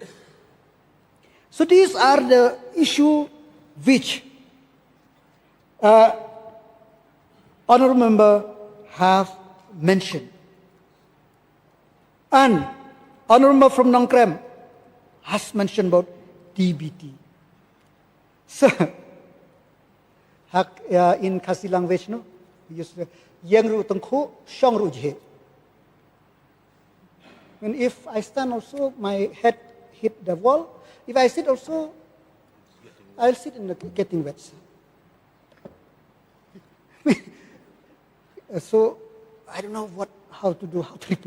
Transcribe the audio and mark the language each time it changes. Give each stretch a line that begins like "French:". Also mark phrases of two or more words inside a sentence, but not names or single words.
English: So these are the issues which honorable member have mentioned. And honorable member from Nongkrem has mentioned about DBT. So, in Khasi language, no, we use
Khasi: yang ru tengku, shong ru jhe.
English: And if I stand also, my head hit the wall. If I sit also, I'll sit in the getting wet. So I don't know how to reply.